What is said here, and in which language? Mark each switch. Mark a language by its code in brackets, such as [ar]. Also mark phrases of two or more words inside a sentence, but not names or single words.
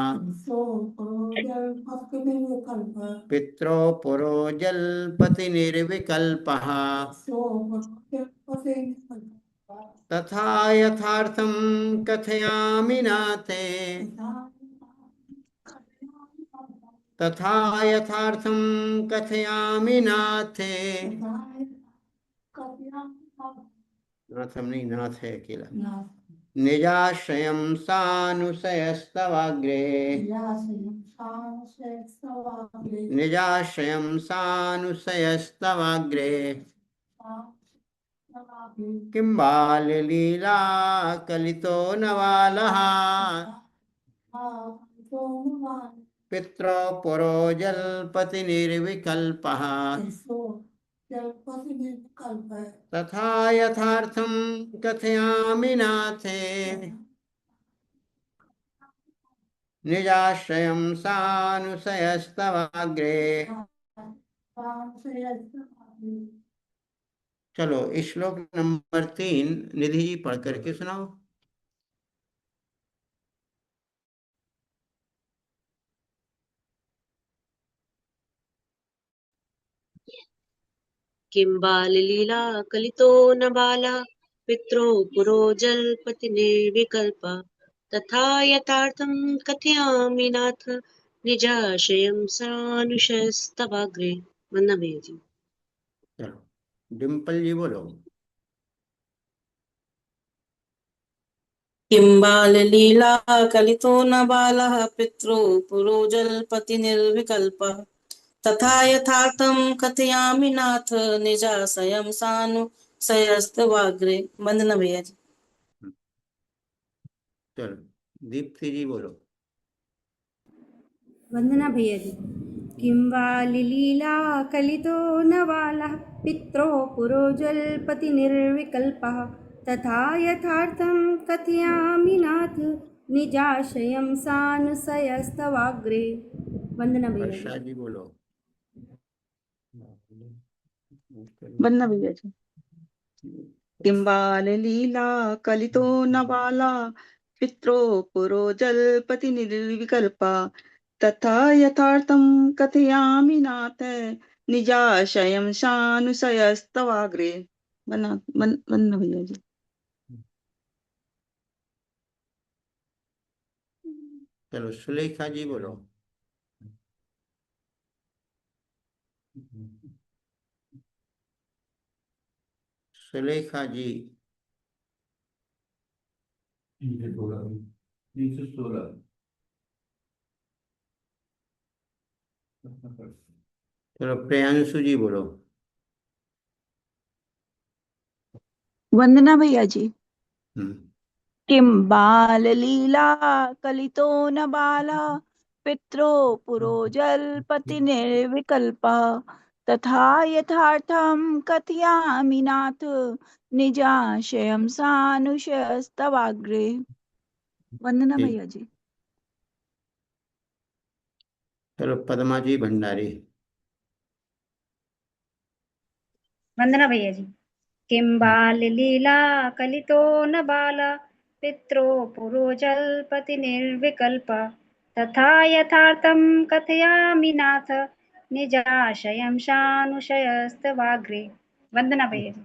[sa] पित्रो पुरो जलपति निर्विकल्पः, तथा यथार्थं कथयामि नाथे, तथा यथार्थं कथयामि नाथे, [hi] नाथम नहीं, नाथ है अकेला। [sa] निजाश्रयं सानुशयस्तवाग्रे, निजाश्रयं सानुशयस्तवाग्रे, किं बाललीला कलितो नवालः पितरो पुरो जलपति निर्विकल्पः तथा यथार्थं कथयामि नाथे निजाश्रयं सानुशयस्तवाग्रे। [hi] चलो श्लोक नंबर 3 निधि जी पढ़ करके सुनाओ। [sa] किं बाललीला कलितो न बाला पित्रो पुरो जल्पति निर्विकल्प तथा यथार्थं कथयामि नाथ निजाशयं सानुशयस्तवाग्रे। [hi] वंदना भैया जी। चलो डिम्पल जी बोलो। [sa] किं बाललीला कलितो न बालः पितरो पुरो जल्पति निर्विकल्पः तथा यथार्थं कथयामि नाथ निजाशयं सानुशयस्तवाग्रे। [hi] वंदना भैया जी। चलो दीप्ति जी बोलो। वंदना भैया जी। [sa] किं बाललीला कलितो न बालः पित्रो पुरो जल्पति निर्विकल्पः तथा यथार्थं कथयामि नाथ निजाशयं सानुशयस्तवाग्रे। [hi] वंदना भैया जी। वर्षा जी बोलो। वंदना भैया जी। [sa] किं बाललीला कलितो न बाला पित्रो पुरो जल्पति निर्विकल्पा तथा यथार्थं कथयामि नाथ निजाशयं सानुशयस्तवाग्रे। [hi] वंदना भैया जी। चलो सुलेखा जी बोलो। सुलेखा जी। 316 316। चलो प्रियांशु जी बोलो। वंदना भैया जी। हम्म। [sa] किं बाललीला कलितो न बाला पित्रो पुरो जल्पति निर्विकल्पः तथा यथार्थं कथयामि नाथ निजाशयं सानुशयस्तवाग्रे। [hi] वंदना ठीक। भैया जी। चलो पद्मा जी भंडारी। वंदना भैया जी। [sa] किं बाललीला कलितो न बाला पित्रो पुरो जल्पति निर्विकल्प तथा यथार्थं कथयामि नाथ निजाशयं सानुशयस्तवाग्रे। [hi] वंदना भैया जी।